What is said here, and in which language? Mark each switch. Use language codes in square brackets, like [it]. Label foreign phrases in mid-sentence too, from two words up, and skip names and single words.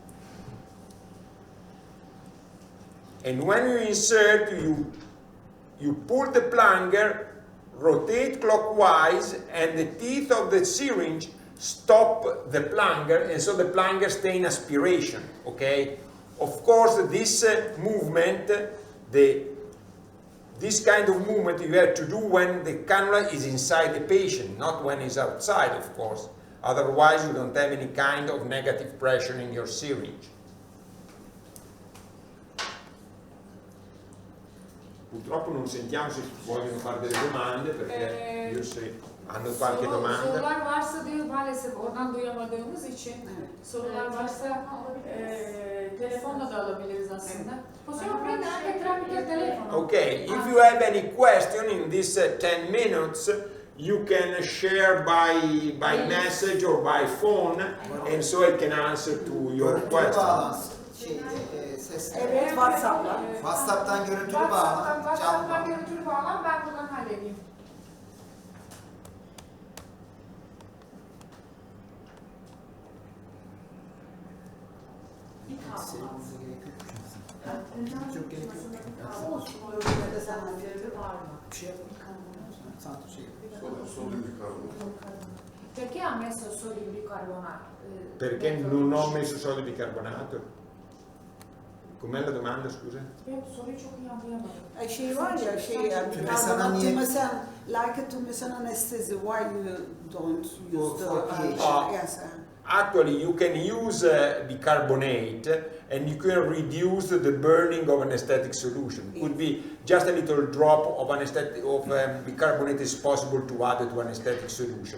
[en] And when you insert, you pull the plunger, rotate clockwise, and the teeth of the syringe stop the plunger, and so the plunger stays in aspiration, okay? Of course, this movement, this kind of movement you have to do when the cannula is inside the patient, not when it's outside, of course. Otherwise, you don't have any kind of negative pressure in your syringe. [it] Purtroppo non sentiamo se vogliono fare delle domande, perché io se hanno qualche domanda. [tr] Sorular varsa diyor maalesef oradan duyamadığımız için sorular varsa telefonla da alabiliriz aslında. [it] Possiamo prendere anche tramite il telefono. [en] Okay, if you have any question in this 10 minutes, you can share by message or by phone, and so I can answer to your questions. [tr] Evet, WhatsApp'la. WhatsApp'tan görüntülü bağlan. WhatsApp'tan görüntülü bağlan, ben buradan halledeyim. Çok gerek yok. Bir şey yapalım. Santo şey [it] Perché ha messo solo il bicarbonato? Perché non ho messo sodio bicarbonato? Com'è la domanda, scusa? [tr] Ben soruyu çok iyi anlayamadım. Şey var ya, karbonatı mesela, [en] like to mesela anesthesia, why you don't use the yes. Actually, you can use bicarbonate, and you can reduce the burning of anesthetic solution. Could be just a little drop of bicarbonate is possible to add to anesthetic solution.